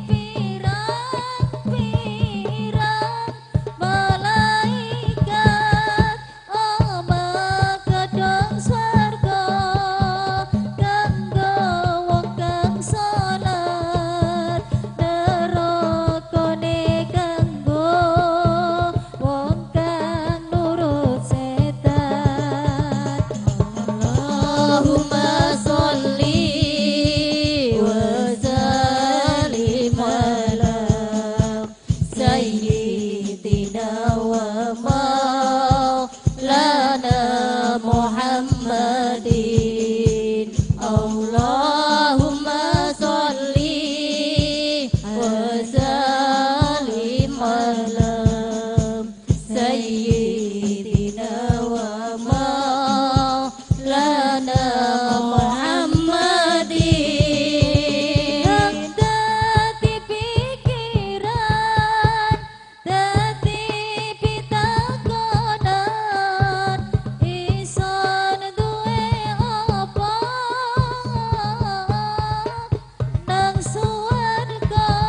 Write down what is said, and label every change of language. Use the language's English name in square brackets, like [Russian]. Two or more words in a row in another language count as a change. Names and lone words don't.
[Javanese] pirang-pirang malaikat omah gedung swarga kanggo wong kang salat nerakane kanggo wong kang nurut setan. [Arabic] اللهم صل وسلم على سيدنا ومولانا محمد. اللهم صل وسلم على سيدنا ومولانا محمد. [Javanese] Dadi pikiran, dadi pitakonan, ison duwe apa nang suwarga,